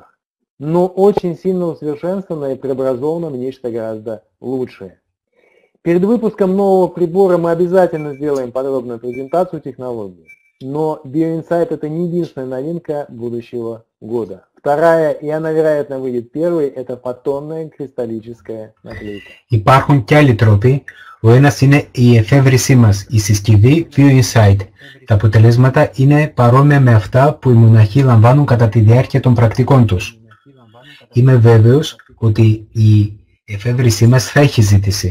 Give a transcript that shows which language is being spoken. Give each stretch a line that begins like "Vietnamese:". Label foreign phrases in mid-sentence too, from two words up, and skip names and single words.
Russian: Но очень сильно усовершенствована и преобразована в нечто гораздо лучшее. Перед выпуском нового прибора мы обязательно сделаем подробную презентацию технологии. Но BioInsight это не единственная новинка будущего года. Вторая, и она, вероятно, выйдет первой, это фотонная кристаллическая наклейка.
Greek: Υπάρχουν και άλλοι τρόποι. Ο ένας είναι η εφεύρεσή μας, η συσκευή BioInsight. Τα αποτελέσματα είναι παρόμοια με αυτά που οι μοναχοί λαμβάνουν κατά τη διάρκεια των πρακτικών τους. Είμαι βέβαιος ότι η εφεύρεσή μας θα έχει ζήτηση.